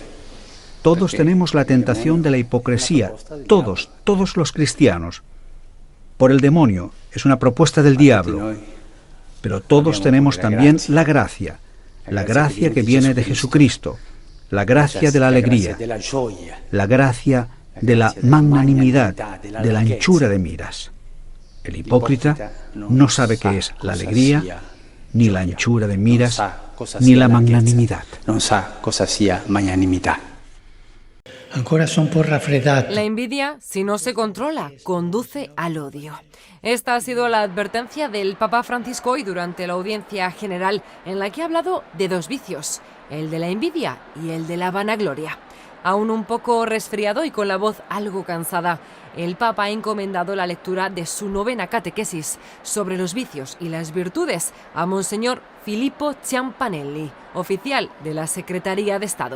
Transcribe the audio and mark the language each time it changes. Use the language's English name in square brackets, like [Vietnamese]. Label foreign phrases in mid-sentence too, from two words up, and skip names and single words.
[Spanish] Todos tenemos la tentación de la hipocresía, todos los cristianos. Por el demonio, es una propuesta del diablo. Pero todos tenemos también la gracia que viene de Jesucristo, la gracia de la alegría, la gracia de la magnanimidad, de la anchura de miras. El hipócrita no sabe qué es la alegría, ni la anchura de miras, ni la magnanimidad. [Italian] Non sa cosa sia magnanimità. Ancora sono un po' raffreddati. [Spanish] La envidia, si no se controla, conduce al odio. Esta ha sido la advertencia del Papa Francisco hoy durante la audiencia general, en la que ha hablado de dos vicios, el de la envidia y el de la vanagloria. Aún un poco resfriado y con la voz algo cansada, el Papa ha encomendado la lectura de su 9ª catequesis sobre los vicios y las virtudes a Monseñor Filippo Ciampanelli, oficial de la Secretaría de Estado.